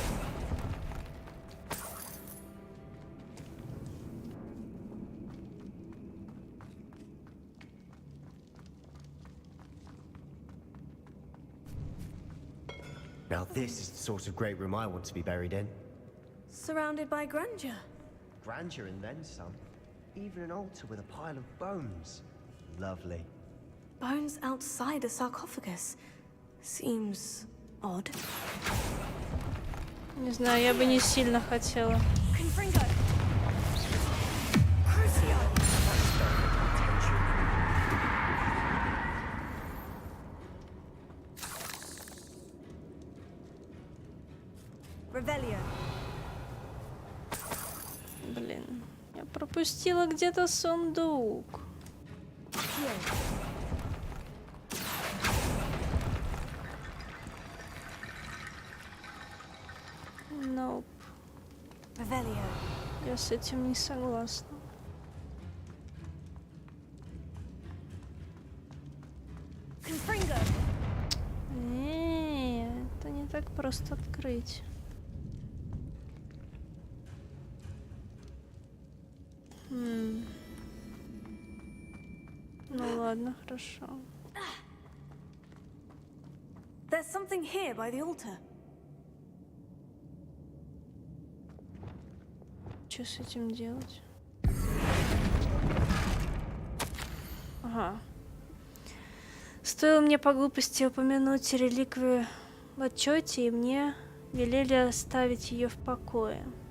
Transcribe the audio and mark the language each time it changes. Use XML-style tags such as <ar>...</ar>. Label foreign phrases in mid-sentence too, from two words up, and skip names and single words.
<en>Now this is the sort of great room I want to be buried in. Surrounded by grandeur. Grandeur and then some. Even an altar with a pile of bones. Lovely. Bones outside a sarcophagus. Seems odd.</en> <ru>Не знаю, я бы не сильно хотела. Confringo. Crucio. Revelio. Блин, я пропустила где-то сундук. Nope. Revelio. Я с этим не согласна. Confringo. Не, это не так просто открыть. Ну ладно, хорошо.</ru> <en>There's something here by the altar.</en> <ru>Что с этим делать? Ага. Стоило мне по глупости упомянуть реликвию в отчете, и мне велели оставить ее в покое.</ru>